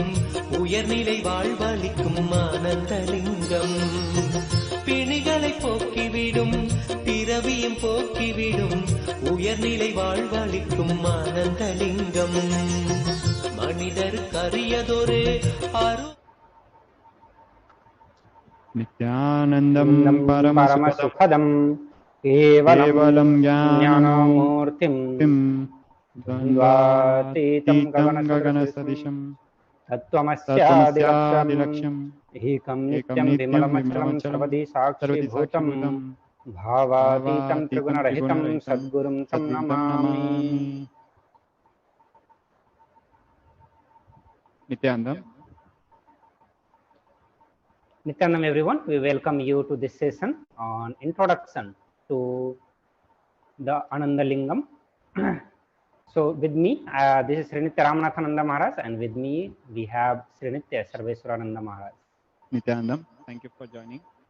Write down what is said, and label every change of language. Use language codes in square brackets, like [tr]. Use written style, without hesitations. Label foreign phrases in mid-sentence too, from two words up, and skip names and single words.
[ta] உயர்நிலை வாழ்வளிக்கும் ஆனந்தலிங்கம் பிணிகளை போக்கிவிடும் பிறவியும் போக்கிவிடும் உயர்நிலை வாழ்வளிக்கும் ஆனந்தலிங்கம் மனிதருக்கு அரியதொரு அரு [sa] नित्यानन्दं परमसुखदं केवलं ज्ञानमूर्तिं द्वन्द्वातीतं गगनसदृशं तत्त्वमस्यादिलक्ष्यम् एकं नित्यं विमलमचलं सर्वदि साक्षीभूतं भावातीतं त्रिगुणरहितं सद्गुरुं तं नमामि. [en] Nithyanandam everyone, we welcome you to this session on introduction to the Anandalingam. So with me, this is Srinitya Ramanathananda Maharaj, and with me we have Srinitya Sarveswarananda Maharaj. Nithyanandam, thank you for joining.